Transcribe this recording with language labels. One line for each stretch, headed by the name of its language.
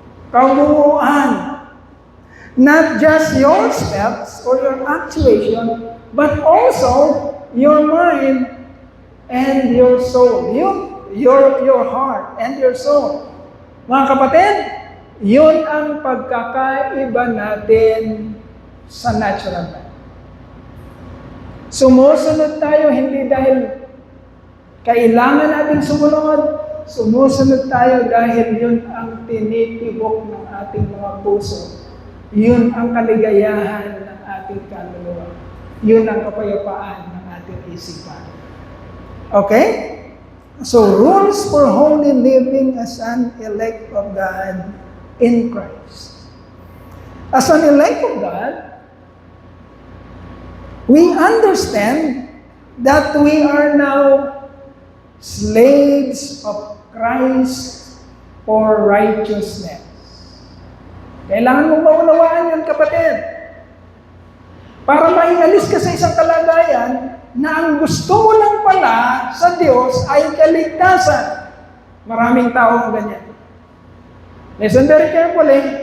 Filipino: Kabuuan.
English: Not just your steps or your actuation, but also your mind and your soul. Your heart and your soul.
Filipino: Mga kapatid, yun ang pagkakaiba natin sa natural man. Sumusunod tayo hindi dahil kailangan nating sumunod, sumusunod tayo dahil yun ang tinitibok ng ating mga puso. Yun ang kaligayahan ng ating kaluluwa. Yun ang kapayapaan ng ating isipan. Okay?
English: So, rules for holy living as an elect of God in Christ. As an elect of God, we understand that we are now slaves of Christ for righteousness.
Filipino: Kailangan mong maunawaan yan, kapatid. Para maialis ka sa isang kalagayan na ang gusto mo lang pala sa Diyos ay kaligtasan. Maraming tao ang ganyan.
English: Listen very carefully.